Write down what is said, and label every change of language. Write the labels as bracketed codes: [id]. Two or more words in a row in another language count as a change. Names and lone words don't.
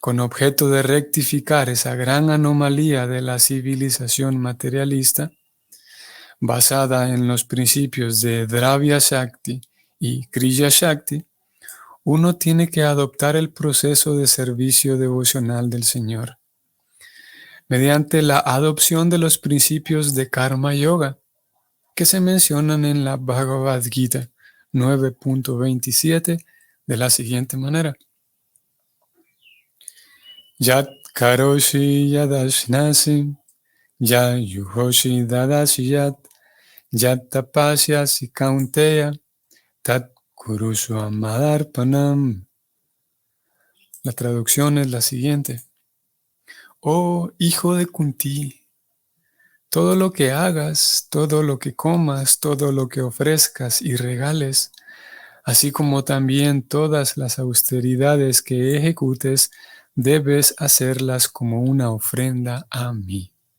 [es] con objeto de rectificar esa gran anomalía de la civilización materialista, basada en los principios de Dravya Shakti y Kriya Shakti, uno tiene que adoptar el proceso de servicio devocional del Señor mediante la adopción de los principios de Karma Yoga que se mencionan en la Bhagavad Gita 9.27 de la siguiente manera. [sa] Yat karoshi yadashnasi, ya yuhoshi dadashi yat tapasyasi kaunteya, tat kurusu amadarpanam. [es] La traducción es la siguiente. Oh hijo de Kunti, todo lo que hagas, todo lo que comas, todo lo que ofrezcas y regales, así como también todas las austeridades que ejecutes, debes hacerlas como una ofrenda a mí.